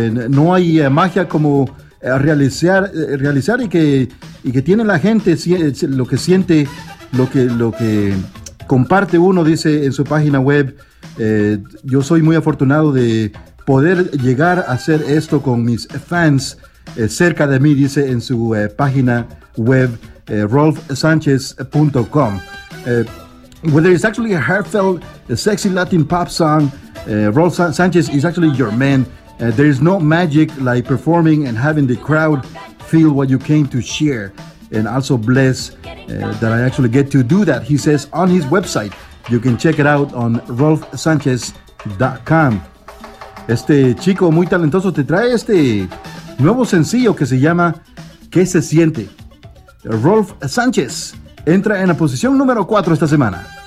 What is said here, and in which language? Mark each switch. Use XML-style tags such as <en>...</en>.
<es>No hay magia como realizar y que tiene la gente lo que siente, lo que comparte uno, dice en su página web. Yo soy muy afortunado de poder llegar a hacer esto con mis fans cerca de mí, dice en su página web, rolfsanchez.com.</es> <en>Whether it's actually a heartfelt, a sexy Latin pop song, Rolf Sanchez is actually your man. There is no magic like performing and having the crowd feel what you came to share. And also blessed that I actually get to do that, he says on his website. You can check it out on rolfsanchez.com.</en> <es>Este chico muy talentoso te trae este nuevo sencillo que se llama ¿Qué se siente? Rolf Sanchez entra en la posición número 4 esta semana.</es>